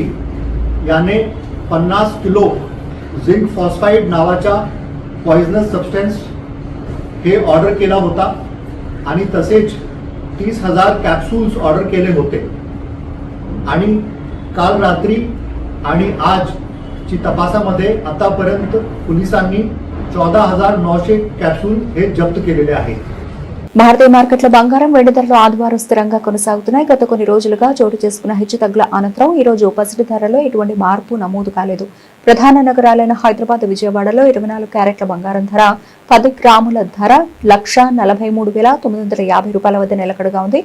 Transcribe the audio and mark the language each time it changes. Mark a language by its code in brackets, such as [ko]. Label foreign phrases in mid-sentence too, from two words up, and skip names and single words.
[mr] याने 50 किलो झिंक फॉस्फाईड नावाचा [en] poisonous substance [mr] हे ऑर्डर केला होता आणि तसेच 30,000 कॅप्सूल्स ऑर्डर केले होते आणि काल रात्री आणि आजची तपासामध्ये आतापर्यंत पोलिसांनी 14,900 कॅप्सूल हे जप्त केलेले आहेत. [te] భారతీయ మార్కెట్ల బంగారం వెండి ధరలు ఆదివారం స్థిరంగా కొనసాగుతున్నాయి. గత కొన్ని రోజులుగా చోటు చేసుకున్న హెచ్చుతగ్గుల అనంతరం ఈ రోజు పసిడి ధరలో ఎటువంటి మార్పు నమోదు కాలేదు. ప్రధాన నగరాలైన హైదరాబాద్, విజయవాడలో 24 క్యారెట్ల బంగారం ధర 10 గ్రాముల ధర 1,43,950 రూపాయల వద్ద నిలకడగా ఉంది.